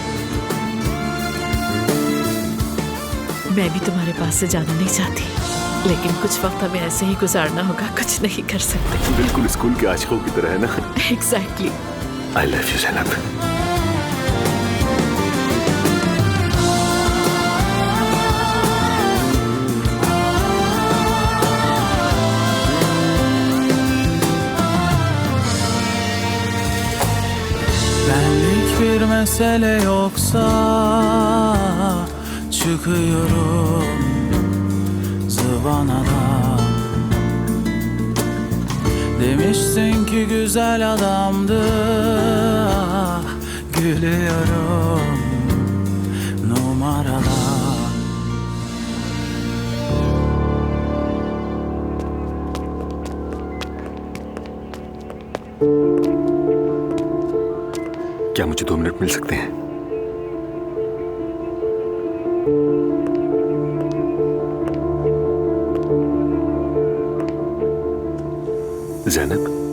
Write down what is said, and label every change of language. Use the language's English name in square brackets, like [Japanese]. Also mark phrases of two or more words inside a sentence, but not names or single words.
[Hindi] मैं भी तुम्हारे पास से जाना नहीं चाहती, लेकिन कुछ वक्त हमें ऐसे ही गुजारना होगा, कुछ नहीं कर सकते। बिल्कुल स्कूल के आशिकों की तरह है ना? एग्जैक्टली। [English] I love you ज़ैनब। [Turkish] Benlik bir mesele yoksa çıkıyorum zıvanadan. Demiştin ki güzel adamdı, ah, gülüyorum numaradan. [Hindi] क्या मुझे 2 मिनट मिल सकते हैं? ज़ैनब।